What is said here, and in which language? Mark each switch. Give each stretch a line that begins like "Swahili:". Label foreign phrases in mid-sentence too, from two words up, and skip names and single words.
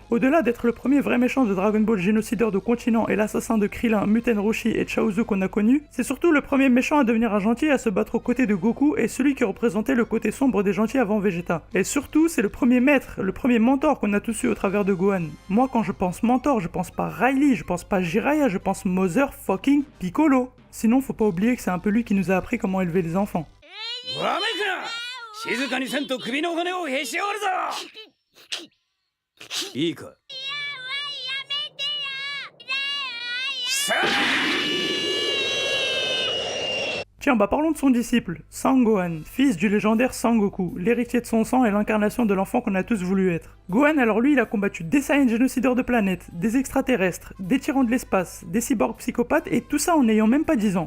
French: Au-delà d'être le premier vrai méchant de Dragon Ball génocideur de continent et l'assassin de Krillin, Muten Roshi et Chaozu qu'on a connu, c'est surtout le premier méchant à devenir un gentil et à se battre aux côtés de Goku et celui qui représentait le côté sombre des gentils avant Vegeta. Et surtout, c'est le premier maître, le premier mentor qu'on a tous eu au travers de Gohan. Moi, quand je pense mentor, je pense pas Riley, je pense pas Jiraiya, je pense
English: Mother fucking
French: Piccolo. Sinon, faut pas oublier que c'est un peu lui qui nous a appris comment élever les enfants.
Japanese: わめくな静かにせんと首の骨をへし折るぞいいかいやめてよ
French: Tiens, bah parlons de son disciple, Sangohan, fils du légendaire Sangoku, l'héritier de son sang et l'incarnation de l'enfant qu'on a tous voulu être. Gohan, alors lui, il a combattu des Saiyans génocideurs de planètes, des extraterrestres, des tyrans de l'espace, des cyborgs psychopathes et tout ça en n'ayant même pas 10 ans.